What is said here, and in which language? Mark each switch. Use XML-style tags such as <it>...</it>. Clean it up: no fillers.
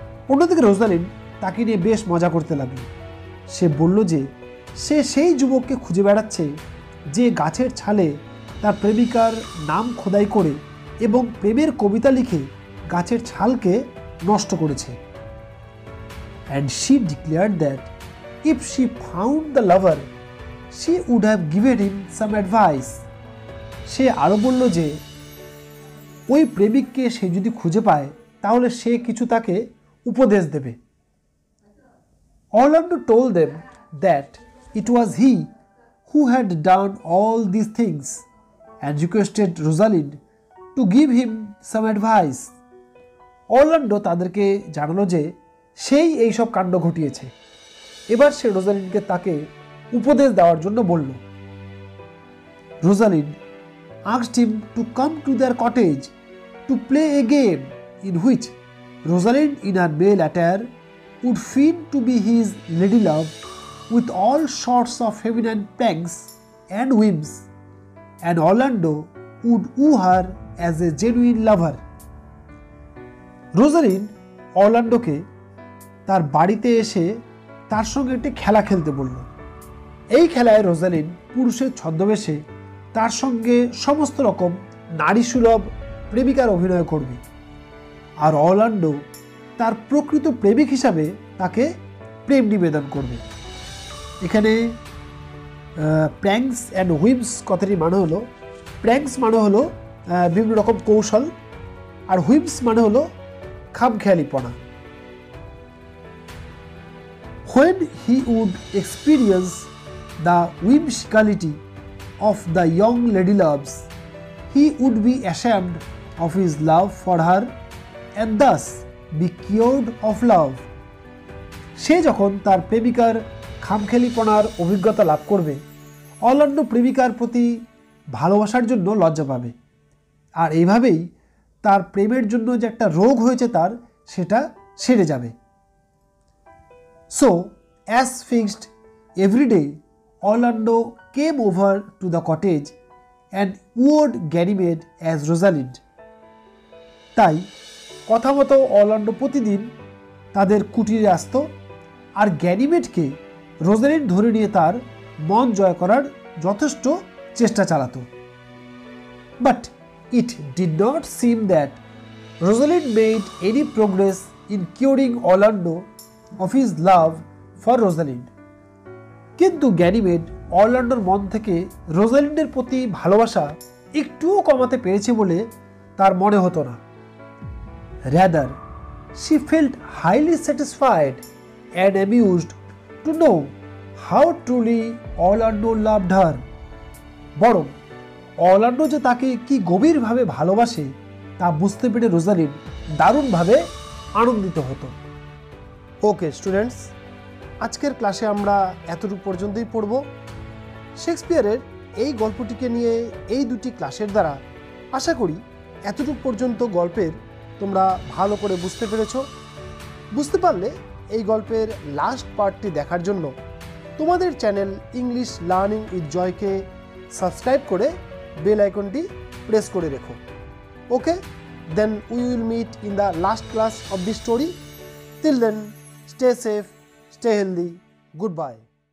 <bn>অন্যদিকে রোজালিন্ড তাকে নিয়ে বেশ মজা করতে লাগলো। সে বলল যে সে সেই যুবককে খুঁজে বেড়াচ্ছে যে গাছের ছালে তার প্রেমিকার নাম খোদাই করে এবং প্রেমের কবিতা লিখে গাছের ছালকে নষ্ট করেছে।</bn> <en>And she declared that if she found the lover, she would have given him some advice.</en> <bn>সে আরও বলল যে ওই প্রেমিককে সে যদি খুঁজে পায় তাহলে সে কিছু তাকে উপদেশ দেবে।</bn> <en>Orlando told them that it was he who had done all these things and requested Rosalind to give him some advice.</en> <bn>Orlando তাদেরকে জানালো যে সেই এইসব কাণ্ড ঘটিয়েছে। এবার সে রোজালিন্ডকে তাকে উপদেশ দেওয়ার জন্য বলল।</bn> <en>Rosalind asked him to come to their cottage to play a game in which Rosalind in her male attire would feign to be his lady love with all sorts of feminine pranks and whims, and Orlando would woo her as a genuine lover.</en> <bn>Rosalyn অরল্যান্ডোকে তার বাড়িতে এসে তার সঙ্গে একটি খেলা খেলতে বলল। এই খেলায় রোজালিন পুরুষের ছদ্মবেশে তার সঙ্গে সমস্ত রকম নারী সুলভ প্রেমিকার অভিনয় করবে, আর অরল্যান্ডো তার প্রকৃত প্রেমিক হিসাবে তাকে প্রেম নিবেদন করবে। এখানে প্র্যাঙ্কস অ্যান্ড হুইমস কথাটির মানে হলো, প্র্যাঙ্কস মানে হলো বিভিন্ন রকম কৌশল, আর হুইমস মানে হলো খামখেয়ালিপনা।</bn> <en>When he would experience the whimsicality of the young lady loves, he would be ashamed of his love for her and thus be cured of love.</en> <bn>সে যখন তার প্রেমিকার খামখেয়ালিপনার অভিজ্ঞতা লাভ করবে, অরল্যান্ডো প্রেমিকার প্রতি ভালোবাসার জন্য লজ্জা পাবে, আর এইভাবেই তার প্রেমের জন্য যে একটা রোগ হয়েছে তার, সেটা সেরে যাবে।</bn> <en>So, as fixed, every day Orlando came over to the cottage and wooed Ganymede as Rosalind.</en> <bn>তাই কথা মতো অরল্যান্ডো প্রতিদিন তাদের কুটিরে আসত আর গ্যানিমেডকে রোজালিন্ড ধরে নিয়ে তার মন জয় করার যথেষ্ট চেষ্টা চালাতো।</bn> <en>But it did not seem that Rosalind made any progress in curing Orlando of his love for Rosalind.</en> <bn>কিন্তু গ্যানিমেড অরল্যান্ডোর মন থেকে রোজালিন্ডের প্রতি ভালোবাসা একটুও কমাতে পেরেছে বলে তার মনে হতো না।</bn> <en>Rather, she felt highly satisfied and amused to know how truly Orlando loved her.</en> <bn>বরং অরল্যান্ডো যে তাকে কি গভীরভাবে ভালোবাসে তা বুঝতে পেরে রোজালিন্ড দারুণভাবে আনন্দিত হতো।</bn> <en>okay students,</en> <bn>আজকের ক্লাসে আমরা এতটুকু পর্যন্তই পড়ব। শেক্সপিয়ারের এই গল্পটিকে নিয়ে এই দুটি ক্লাসের দ্বারা আশা করি এতটুকু পর্যন্ত গল্পের তোমরা ভালো করে বুঝতে পেরেছো। বুঝতে পারলে এই গল্পের লাস্ট পার্টটি দেখার জন্য তোমাদের চ্যানেল ইংলিশ লার্নিং উইথ জয়কে সাবস্ক্রাইব করে বেল আইকনটি প্রেস করে রেখো।</bn> <en>Okay, then we will meet in the last class of this story. Till then, stay safe, stay healthy. Goodbye.</en>